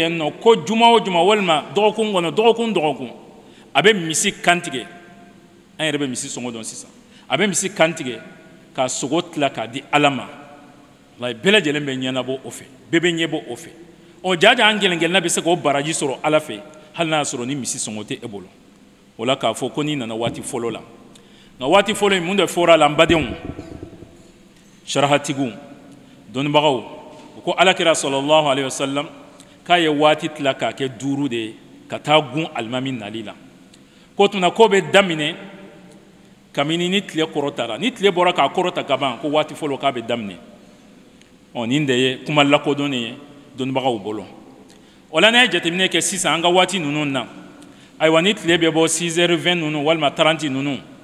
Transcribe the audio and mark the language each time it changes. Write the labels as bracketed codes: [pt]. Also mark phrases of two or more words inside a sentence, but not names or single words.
[bm] yen nɔ ko juma o juma walima dɔgɔkun kɔnɔ dɔgɔkun a bɛ misi kantigɛ an yɛrɛ bɛ misi sɔngɔ dɔn sisan a bɛ misi kantigɛ k'a sogo tila k'a di ala ma bɛɛ lajɛlen bɛ ɲɛnabɔ o fɛ bɛɛ bɛ ɲɛbɔ o fɛ jaja an gɛlɛn-gɛlɛnna bɛ se k'o baraji sɔrɔ ala fɛ hali n'a y'a sɔrɔ ni misi sɔngɔ tɛ e bolo o la k'a fɔ ko n'i nana waati fɔlɔ la nka waati fɔlɔ in mun de fɔra a la n badenw sarahatigiw dɔnnibagaw u ko alakira [ar] صلى الله عليه وسلم [bm] k'a ye waati tila k'a kɛ 5 de ye ka taa gun alimami nali la ko tuma ko bɛ daminɛ kabini ni tile kɔrɔtara ni tile bɔra k'a kɔrɔta ka ban ko waati fɔlɔ k'a bɛ daminɛ nin de ye kuma lakodɔnnen ye dɔnnibagaw bolo o la n'a ye jateminɛ kɛ sisan an ka waati ninnu na ayiwa ni tile bɛ bɔ 6h20 ninnu walima 30 ninnu